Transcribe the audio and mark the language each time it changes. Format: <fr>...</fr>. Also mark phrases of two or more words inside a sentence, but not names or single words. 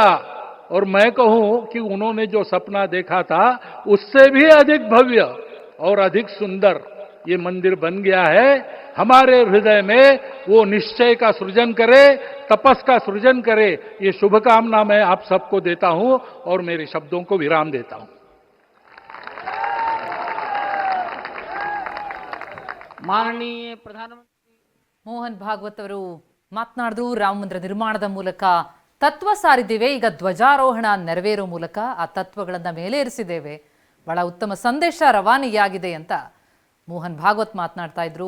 <hi>और मैं कहूं कि उन्होंने जो सपना देखा था उससे भी अधिक भव्य और अधिक सुंदर ये मंदिर बन गया है। हमारे हृदय में वो निश्चय का सृजन करे, तपस का सृजन करे। ये शुभकामना मैं आप सबको देता हूं और मेरे शब्दों को विराम देता हूं।</hi> <kn>ಮಾನನೀಯ ಪ್ರಧಾನಮಂತ್ರಿ ಮೋಹನ್ ಭಾಗವತ್ ಅವರು ಮಾತನಾಡಿದ್ರು. ರಾಮ ಮಂದಿರ ನಿರ್ಮಾಣದ ಮೂಲಕ ತತ್ವ ಸಾರಿದ್ದೇವೆ, ಈಗ ಧ್ವಜಾರೋಹಣ ನೆರವೇರೋ ಮೂಲಕ ಆ ತತ್ವಗಳನ್ನು ಮೇಲೇರಿಸಿದ್ದೇವೆ, ಬಹಳ ಉತ್ತಮ ಸಂದೇಶ ರವಾನೆಯಾಗಿದೆ ಅಂತ ಮೋಹನ್ ಭಾಗವತ್ ಮಾತನಾಡ್ತಾ ಇದ್ರು.</kn>